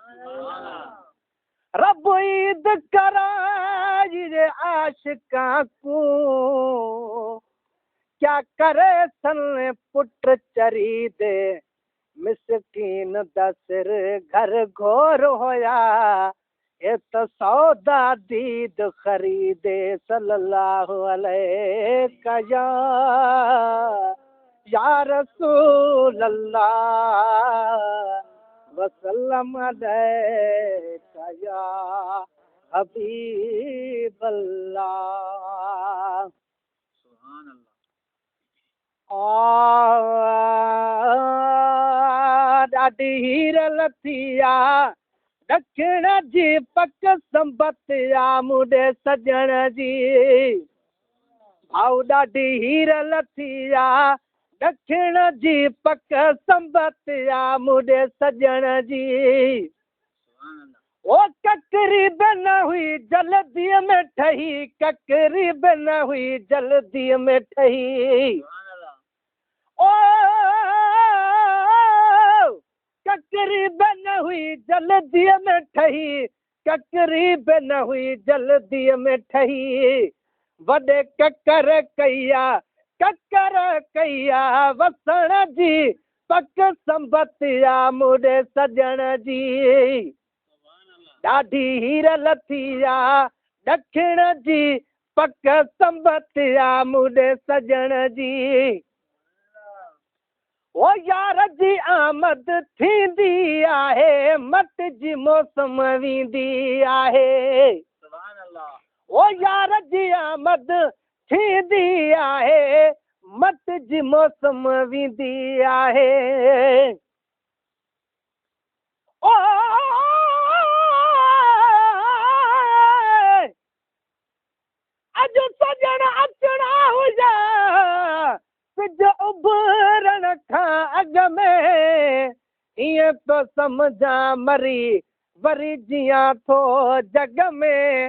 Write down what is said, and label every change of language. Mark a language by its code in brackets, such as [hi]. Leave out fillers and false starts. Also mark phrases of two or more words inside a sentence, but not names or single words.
[pa] ਰਬ ਈਦ ਕਰਾਏ ਆਸ਼ਿਕਾਂ ਕੋ, ਕਿਆ ਕਰੇ ਸਨ ਪੁਟ ਚਰੀ ਦੇ, ਮਿਸਕੀਨ ਦਾ ਸਿਰ ਘਰ ਘੋਰ ਹੋਇਆ, ਏ ਤੋ ਸੌਦਾ ਦੀਦ ਖਰੀਦੇ। [ar] صلى الله عليك يا رسول الله وسلم عليك يا حبيب الله. سبحان الله. [sd] ॾाढी हीर लथिया ॾखिण जी पक संबतिया मुंडे सजण जी, भाऊ ॾाढी हीर लथिया ॾखिण जी पक संबतिया मुंडे सजण जी। ओ ककरी बि न हुई जल्दीअ में ठही, ककरी बि न हुई जल्दीअ में ठही। ओ ककरी बि न हुई जल्दीअ में ठही, ककरी बि न हुई जल्दीअ में ठही। वॾे ककर कया, ककर कया वसण जी पक संबतिया मुंडे सजण जी। ॾाढी हीर लथिया ॾखिण जी पक संबतिया मुंडे सजण जी। ओ यार जी आमद थींदी आहे, मत जी मौसम वेंदी आहे। ओ यार जी आमद थींदी आहे, मत जी मौसम वेंदी आहे। ओ अॼु सजण अचणा हुजा सिज उभरण खां अॻ में, ईअं तो सम्झा मरी वरी जियां थो जग में।